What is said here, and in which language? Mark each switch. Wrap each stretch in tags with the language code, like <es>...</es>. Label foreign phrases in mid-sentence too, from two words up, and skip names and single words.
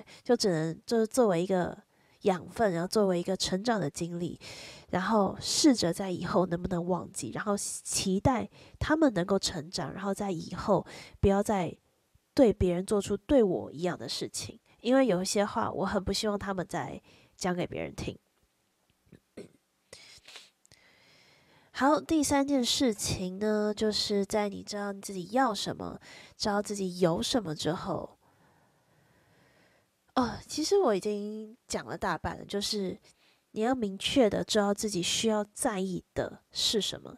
<zh>就只能就是作為一個養分，然後作為一個成長的經歷，然後試着在以後能不能忘記，然後期待他們能夠成長，然後在以後不要再對別人做出對我一樣的事情，因為有一些話我很不希望他們再講給別人聽。好，第三件事情呢，就是在你知道你自己要什麼，知道自己有什麼之後，其實我已經講了大半了，就是你要明確的知道自己需要在意的是什麼。</zh>